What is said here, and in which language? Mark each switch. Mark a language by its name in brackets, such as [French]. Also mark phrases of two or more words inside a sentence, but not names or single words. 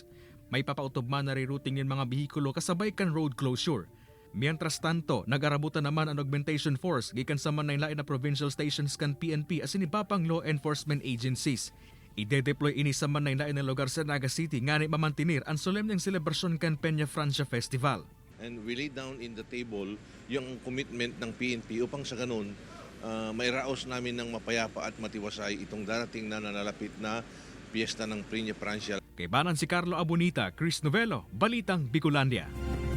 [Bikol] May papautubman na rerouting ng mga bihikulo kasabay kan road closure. Mientras tanto, nag-arabutan naman ang [English] augmentation force [Bikol] gikan sa manaylain na [English] provincial stations [Bikol] kan PNP asin ibapang [English] law enforcement agencies. [Bikol] Ide-deploy ini sa manaylain na lugar sa Naga City nga ni mamantinir ang solemneng selebrasyon kan Peña Francia Festival. [English] And we lay down in the table [Filipino] yung commitment ng PNP upang sa ganun mairaos namin ng mapayapa at matiwasay itong darating na nanalapit na piyesta ng Peña Francia. [Bikol] Kay Banan si Carlo Abonita, Chris Novello, Balitang Bicolandia.